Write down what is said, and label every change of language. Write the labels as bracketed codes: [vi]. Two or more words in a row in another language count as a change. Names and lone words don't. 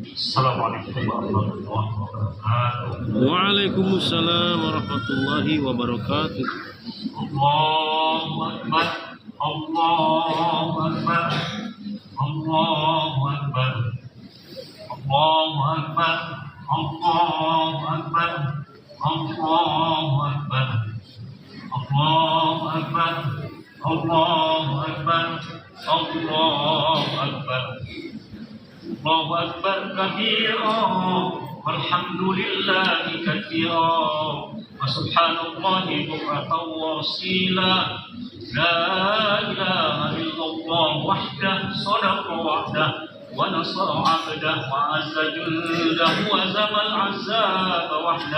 [ar] السلام عليكم ورحمة الله وبركاته. وعليكم السلام ورحمة الله وبركاته. الله أكبر، الله أكبر، الله أكبر، الله أكبر، الله أكبر، الله أكبر، الله أكبر، الله أكبر، الله أكبر. الله أكبر كبيرا، والحمد لله كثيرا، وسبحان الله بكرة وأصيلا. لا إله إلا الله وحده، صدق وعده، ونصر عبده، وأعز جنده، وهزم الأحزاب وحده.